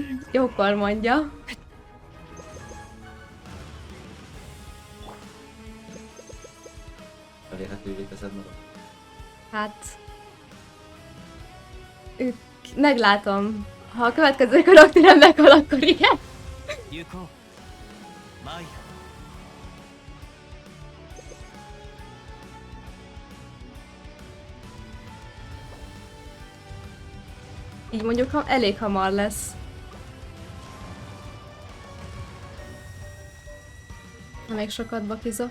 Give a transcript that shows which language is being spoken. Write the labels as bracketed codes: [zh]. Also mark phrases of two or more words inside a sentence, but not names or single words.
[hu] Jókor mondja. Elérhetővé teszed magad. Hát... Meglátom. Ha a következő karakterem meghal, akkor igen. [ja] 行こうマイヤ [hu] Így mondjuk elég hamar lesz. Ha még sokat bakizok.